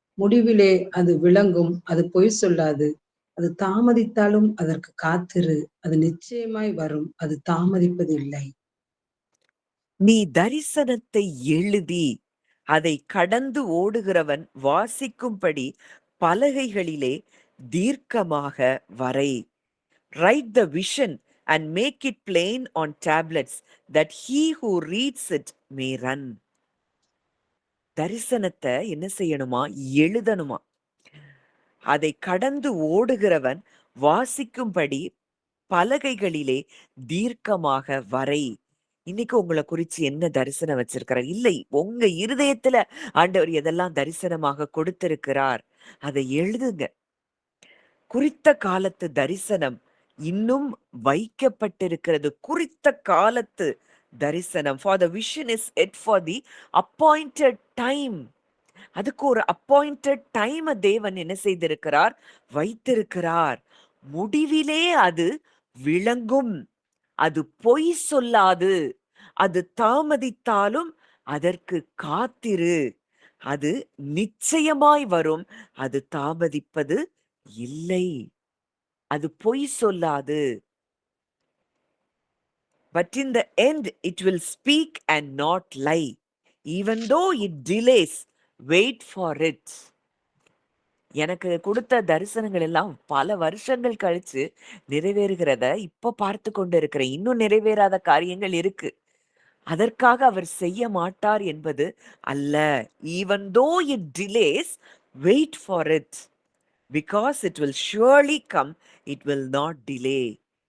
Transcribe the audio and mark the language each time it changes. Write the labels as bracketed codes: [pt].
[ta] முடிவிலே அது விளங்கும். அது பொய் சொல்லாது. அது தாமதித்தாலும் அதற்கு காத்திரு. அது நிச்சயமாய் வரும். அது தாமதிப்பதில்லை. நீ தரிசனத்தை எழுதி அதை கடந்து ஓடுகிறவன் வாசிக்கும்படி பலகைகளிலே தீர்க்கமாக வரை. [en] Write the vision and make it plain on tablets, that he who reads it may run. [ta] தரிசனத்தை என்ன செய்யணுமா? எழுதணுமா. அதை கடந்து ஓடுகிறவன் வாசிக்கும்படி பலகைகளிலே தீர்க்கமாக வரை. இன்னைக்கு உங்களை குறிச்சு என்ன தரிசனம் வச்சிருக்கிறார்? இல்லை, உங்க இருதயத்துல ஆண்டவர் எதெல்லாம் தரிசனமாக கொடுத்திருக்கிறார் அதை எழுதுங்க. குறித்த காலத்து தரிசனம் இன்னும் வைக்கப்பட்டிருக்கிறது. குறித்த காலத்து தரிசனம். [en] For the vision is yet for the appointed time. [ta] அதுக்கு ஒரு அப்பாயிண்டட் டைம் தேவன் என்ன செய்திருக்கிறார்? வைத்திருக்கிறார். முடிவிலே அது விளங்கும். அது பொய் சொல்லாது. அது தாமதித்தாலும் அதற்கு காத்திரு. அது நிச்சயமாய் வரும். அது தாமதிப்பது இல்லை. அது பொய் சொல்லாது. [en] But in the end it will speak and not lie. Even though it delays, wait for it. [ta] எனக்கு கொடுத்த தரிசனங்கள் எல்லாம் பல வருஷங்கள் கழிச்சு நிறைவேறுகிறத இப்ப பார்த்து கொண்டு இருக்கிறேன். இன்னும் நிறைவேறாத காரியங்கள் இருக்கு. அதற்காக அவர் செய்ய மாட்டார் என்பது அல்ல. [en] Even though it delays, wait for it. Because it will surely come, it will not delay.